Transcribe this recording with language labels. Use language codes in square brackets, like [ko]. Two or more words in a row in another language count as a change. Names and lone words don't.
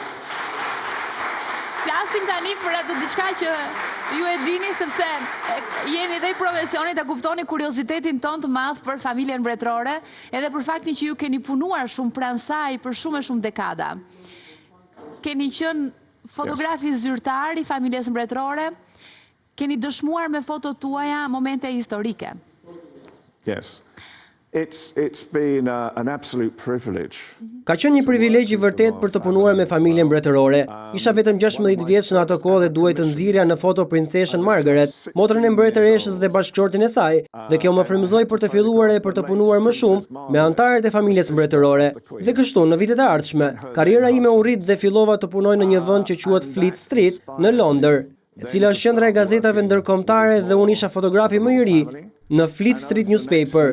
[sq] Flasim tani për atë diçka që ju e dini sepse jeni dhe i profesionit e kuptoni kuriozitetin ton të madh për familjen mbretërore, edhe për faktin që ju keni punuar shumë pranë saj për shumë e shumë dekada. Keni qenë fotografi zyrtar i familjes mbretërore, keni dëshmuar me fotot tuaja momente historike. [en] Yes. It's been an absolute privilege. [sq] Ka qenë një privilegj i vërtet për të punuar me familjen mbretërore. Isha vetëm 16 vjeç në atë kohë dhe duhej të nxirja në foto Princeshën Margaret, motrën e mbretëreshës dhe bashkëshortin e saj, dhe kjo më frymëzoi për të filluar e për të punuar më shumë me anëtarët e familjes mbretërore. Dhe kështu, në vitet e ardhshme, karriera ime u rrit dhe fillova të punoj në një vend që quhet Fleet Street në Londër, e cila është qendra e gazetave ndërkombëtare dhe unë isha fotografi më i ri në Fleet Street Newspaper.